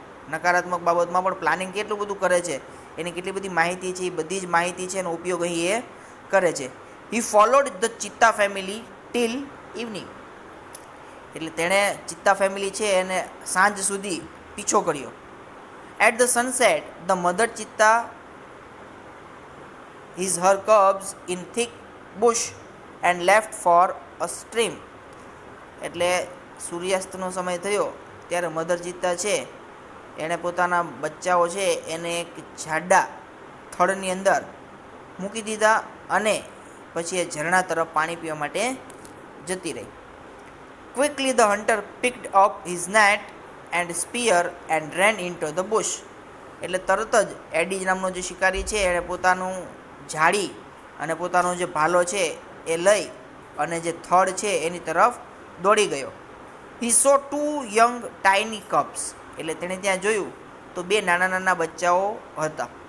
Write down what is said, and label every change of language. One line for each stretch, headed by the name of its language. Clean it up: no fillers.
Gujarati: નકારાત્મક બાબતમાં પણ પ્લાનિંગ કેટલું બધું કરે છે, એની કેટલી બધી માહિતી છે, એ બધી જ માહિતી છે એનો ઉપયોગ અહીં એ કરે છે.
English: He followed the cheetah family till evening.
Gujarati: એટલે તેણે ચિત્તા ફેમિલી છે એને સાંજ સુધી પીછો કર્યો.
English: At the sunset the mother cheetah his her cubs in thick bush and left for a stream.
Gujarati: એટલે સૂર્યાસ્તનો સમય થયો ત્યારે મધર ચિત્તા છે એણે પોતાના બચ્ચાઓ છે એને એક જાડા થડની અંદર મૂકી દીધા અને પછી એ ઝરણા તરફ પાણી પીવા માટે જતી રહી.
English: Quickly the hunter picked up his net and spear and ran into the bush.
Gujarati: એટલે તરત જ એડી નામનો જે શિકારી છે એણે પોતાનું જાળી અને પોતાનો જે ભાલો છે એ લઈ અને જે થડ છે એની તરફ દોડી ગયો.
English: He saw two young tiny cups.
Gujarati: એટલે તેણે ત્યાં જોયું તો બે નાના નાના બચ્ચાઓ હતા.